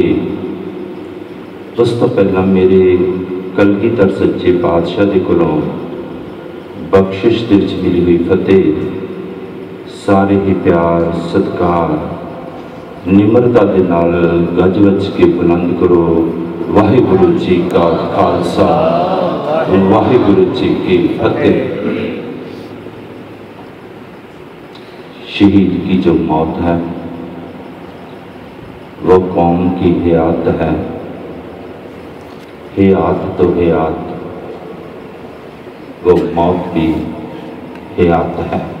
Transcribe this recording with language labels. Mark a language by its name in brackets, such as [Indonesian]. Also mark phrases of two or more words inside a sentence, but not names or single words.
[Punjabi] ਉਸ ਤੋ ਪਹਿਲਾ ਮੇਰੇ ਕਲਗੀਧਰ ਸੱਚੇ ਪਾਤਸ਼ਾਹ ਕੇ ਕੋਲੋਂ ਬਖ਼ਸ਼ਿਸ਼ ਦੇ ਵਿਚ ਮਿਲੀ ਹੋਈ ਫ਼ਤਿਹ ਸਾਰੇ ਹੀ ਪਿਆਰ ਸਤਿਕਾਰ ਨਿਮਰਤਾ ਕੇ ਨਾਲ ਗੱਜ ਵੱਜ ਕੇ ਬੁਲੰਦ ਕਰੋ। ਵਾਹਿਗੁਰੂ ਜੀ ਕਾ ਖ਼ਾਲਸਾ ਵਾਹਿਗੁਰੂ ਜੀ ਕੀ ਫ਼ਤਿਹ। [Urdu] شہید کی جو موت ہے وہ قوم کی حیات ہے. حیات تو حیات وہ موت بھی حیات ہے.